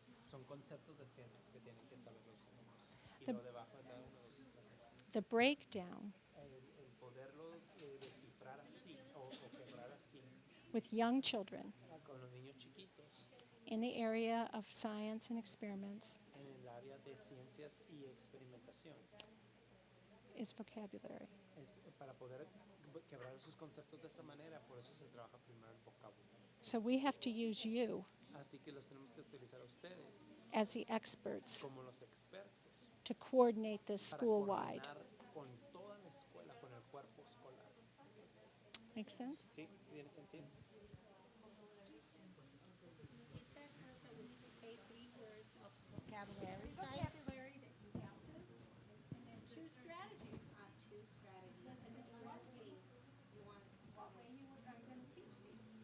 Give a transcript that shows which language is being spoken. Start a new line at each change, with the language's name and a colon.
Spanish: Son conceptos de ciencias que tienen que saber los alumnos. Y
English: The-
Spanish: lo debajo de cada uno de los estrategias.
English: The breakdown
Spanish: El poderlo descifrar así o quebrar así
English: with young children
Spanish: con los niños chiquitos
English: in the area of science and experiments
Spanish: en el área de ciencias y experimentación.
English: is vocabulary.
Spanish: Es para poder quebrar sus conceptos de esa manera, por eso se trabaja primero el vocabulario.
English: So we have to use you
Spanish: Así que los tenemos que utilizar a ustedes
English: as the experts
Spanish: como los expertos
English: to coordinate this
Spanish: para
English: school-wide.
Spanish: coordinar con toda la escuela, con el cuerpo escolar.
English: Make sense?
Spanish: ¿Sí? ¿Sí tiene sentido?
English: He said first that we need to say 3 words of vocabulary size. And then 2 strategies. 2 strategies. And then what way you want What way you are going to teach these?